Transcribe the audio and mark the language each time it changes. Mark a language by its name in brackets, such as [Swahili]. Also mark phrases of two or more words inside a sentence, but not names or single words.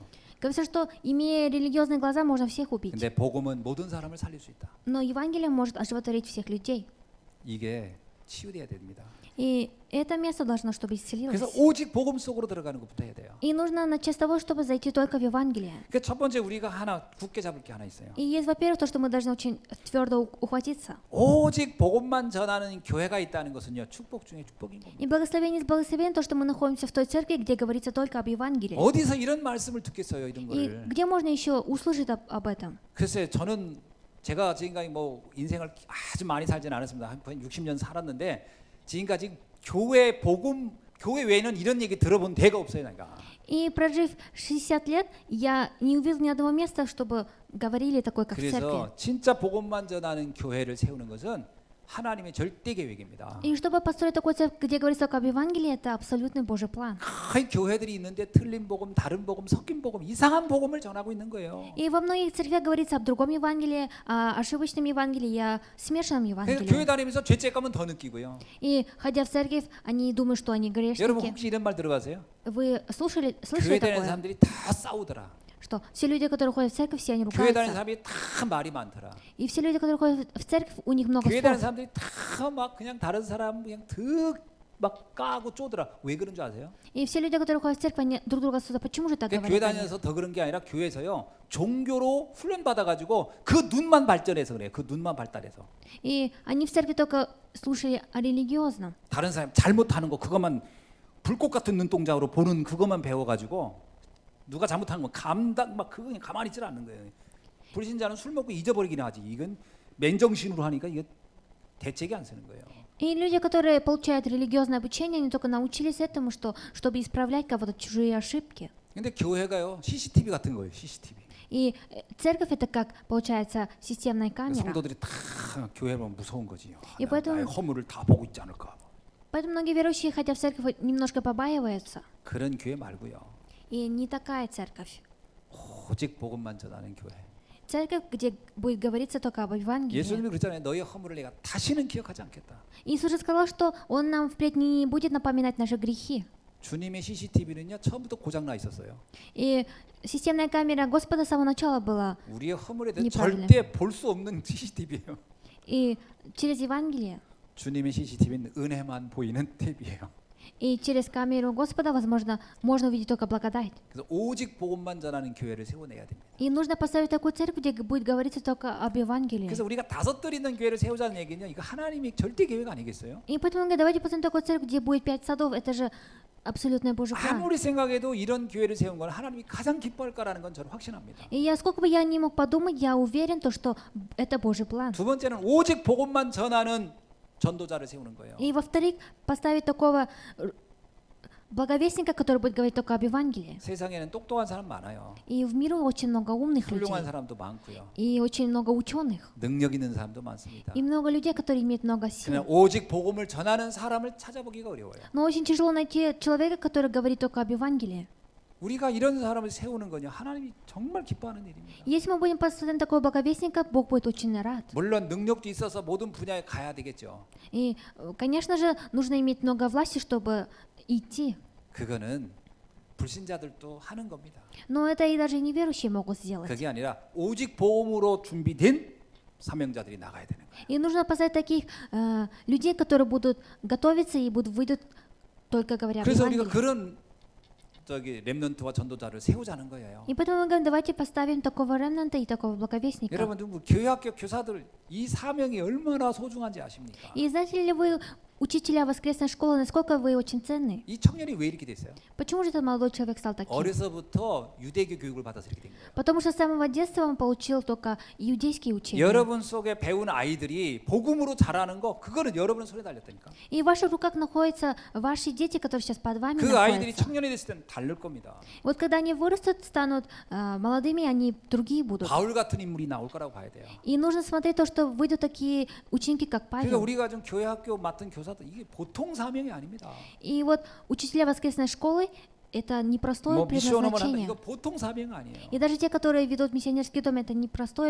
[Russian] Говорится, что имея религиозные глаза, можно всех убить. [Korean] 근데 복음은 모든 사람을 살릴 수 있다. [Russian] Но Евангелие может оживотворить всех людей. [Korean] 이게 치유돼야 됩니다. [Russian] И это место должно, чтобы исцелилось. [Korean] 그래서 오직 복음 속으로 들어가는 것부터 해야 돼요. [Russian] И нужно начать с того, чтобы зайти только в Евангелие. [Korean] 그 첫 번째 우리가 하나 굳게 잡을 게 하나 있어요. [Russian] И есть, во-первых, то, что мы должны очень твердо ухватиться. [Korean] 오직 복음만 전하는 교회가 있다는 것은요 축복 중에 축복인 겁니다. [Russian] И благословение из благословения, то, что мы находимся в той церкви, где говорится только об Евангелии. [Korean] 어디서 이런 말씀을 듣겠어요, 이런 [Russian] И [Korean] 거를. [Russian] где можно еще услышать об этом? [Korean] 글쎄 저는 제가 지금까지 뭐 인생을 아주 많이 살지는 않았습니다. 한 60년 살았는데 지금까지 교회 복음 교회 외에는 이런 얘기 들어본 데가 없어요, 내가. [Russian] И прожив 60 лет, я не увидел ни одного места, чтобы говорили такое, как в церкви. [Korean] 그래서 진짜 복음만 전하는 교회를 세우는 것은 하나님의 절대 계획입니다. [Russian] И чтобы построить такую церковь, где говорится только об Евангелии, это абсолютный Божий план. [Korean] 거의 교회들이 있는데 틀린 복음, 다른 복음, 섞인 복음, 이상한 복음을 전하고 있는 거예요. [Russian] И во многих церквях говорится об другом Евангелии, о ошибочном Евангелии, и о смешанном [Korean] 그러니까 교회 [Russian] Евангелии. [Korean] 다니면서 죄책감은 더 느끼고요. [Russian] И ходя в церковь, они думают, что они [Korean] 여러분 [Russian] грешники. [Korean] 혹시 이런 말 들어가세요? [Russian] Вы слышали [Korean] 교회 다니는 [Russian] такое? [Korean] 사람들이 다 싸우더라. [Russian] Что все люди, которые ходят в церковь, все они [Korean] 교회 다니는 [Russian] ругаются. [Korean] 사람이 다 말이 많더라. [Russian] И все люди, которые ходят в церковь, у них много [Korean] 교회 다니는 [Russian] слов. [Korean] 사람들이 다 막 그냥 다른 사람 그냥 득 막 까고 쪼더라. 왜 그런 줄 아세요? [Russian] И все люди, которые ходят в церковь, они друг друга ссудят. Почему же так [Korean] 그러니까 교회 [Russian] говорят они? [Korean] 다녀서 더 그런 게 아니라 교회에서요 종교로 훈련 받아가지고 그 눈만 발전해서 그래요. 그 눈만 발달해서 [Russian] И они в церкви только слушали о религиозном. [Korean] 다른 사람 잘못하는 거 그것만 불꽃 같은 눈동자로 보는 그것만 배워가지고 누가 잘못하는 거 감당 막 그거 그냥 가만히 있질 않는 거예요. 불신자는 술 먹고 잊어버리긴 하지. 이건 맨정신으로 하니까 이게 대책이 안 서는 거예요. [Russian] И люди, которые получают религиозное обучение, они только научились этому, что, чтобы исправлять кого-то чужие ошибки. [Korean] 근데 교회가요 CCTV 같은 거예요. CCTV. [Russian] И церковь это как, получается, системная камера. [Korean] 성도들이 다 교회 보면 무서운 거지. [Russian] И поэтому- [Korean] 나의 허물을 다 보고 있지 않을까. [Russian] Поэтому многие верующие, хотя в церковь, немножко побаиваются. [Korean] 그런 교회 말고요. [Russian] И не такая церковь. [Korean] 오직 복음만 전하는 교회. [Russian] Церковь, где будет говориться только об Евангелии. [Korean] 예수님이 그랬잖아요. 너의 허물을 내가 다시는 기억하지 않겠다. [Russian] Иисус же сказал, что Он нам впредь не будет напоминать наши грехи. [Korean] 주님의 CCTV는요 처음부터 고장 나 있었어요. [Russian] И системная камера Господа с самого начала была. [Korean] 우리의 허물에 대해 [Russian] неправильно. [Korean] 절대 볼 수 없는 CCTV예요. [Russian] И через Евангелие, [Korean] 주님의 CCTV는 은혜만 보이는 탭이에요. [Russian] и через камеру Господа, возможно, можно увидеть только благодать. [Korean] 그래서 오직 복음만 전하는 교회를 세워내야 됩니다. [Russian] И нужно поставить такую церковь, где будет говориться только об Евангелии. [Korean] 그래서 우리가 다섯 뜰 있는 교회를 세우자는 얘기는요. 이거 하나님이 절대 계획 아니겠어요? [Russian] И поэтому он говорит, давайте поставим такую церковь, где будет 5 садов. Это же абсолютный Божий план. [Korean] 아무리 생각해도 이런 교회를 세운 건 하나님이 가장 기뻐할 거라는 건 저는 확신합니다. [Russian] И я, сколько бы я ни мог подумать, я уверен, то, что это Божий план. [Korean] 두 번째는 오직 복음만 전하는 전도자를 세우는 거예요. [Russian] И во-вторых, поставить такого благовестника, который будет говорить только об Евангелии. [Korean] 세상에는 똑똑한 사람 많아요. [Russian] И в миру очень много умных людей. [Korean] 훌륭한 사람도 많고요. [Russian] И очень много ученых. [Korean] 능력 있는 사람도 많습니다. [Russian] И много людей, которые имеют много [Korean] 그냥 [Russian] сил. [Korean] 오직 복음을 전하는 사람을 찾아보기가 어려워요. [Russian] Но очень тяжело найти человека, который говорит только об Евангелии. [Korean] 우리가 이런 사람을 세우는 건요 하나님이 정말 기뻐하는 일입니다. [Russian] Если мы будем поставить такого благовестника, Бог будет очень рад. [Korean] 물론 능력도 있어서 모든 분야에 가야 되겠죠. [Russian] И, конечно же, нужно иметь много власти, чтобы идти. [Korean] 그거는 불신자들도 하는 겁니다. [Russian] Но это и даже неверующие могут сделать. [Korean] 그게 아니라 오직 복음으로 준비된 사명자들이 나가야 되는 거예요. [Russian] И нужно поставить таких людей, которые будут готовиться и выйдут только говоря об [Korean] 그래서 우리가 [Russian] Евангелии. [Korean] 그런 렘넌트와 전도자를 세우자는 거예요. [Russian] И поэтому мы говорим, давайте поставим такого ремнанта и такого благовестника. [Korean] 여러분 교회학교 교사들 이 사명이 얼마나 소중한지 아십니까? [Russian] И знаете ли вы, учителя воскресной школы, насколько вы очень ценны? [Korean] 이 청년이 왜 이렇게 됐어요? [Russian] Почему же этот молодой человек стал таким? [Korean] 어려서부터 유대교 교육을 받아서 이렇게 된 거예요. [Russian] Потому что с самого детства он получил только иудейские учения. [Korean] 여러분 속에 배운 아이들이 복음으로 자라는 거 그거는 여러분 손에 달렸다니까. [Russian] И в ваших руках находятся ваши дети, которые сейчас под вами [Korean] 그 아이들이 [Russian] находятся. [Korean] 청년이 됐을 때는 다를 겁니다. [Russian] Вот когда они вырастут, станут молодыми, они другие будут. [Korean] 바울 같은 인물이 나올 거라고 봐야 돼요. [Russian] И нужно смотреть то, что выйдут такие ученики, как [Korean] 그러니까 [Russian] Павел. [Korean] 우리가 좀 교회학교 맡은 교사들 이게 보통 사명이 아닙니다. [Russian] И вот учителя воскресной школы это непростое [Korean] 뭐 미션홈을 한다 [Russian] предназначение. [Korean] 이거 보통 사명 아니에요. [Russian] И даже те, которые ведут миссионерский дом, это непростое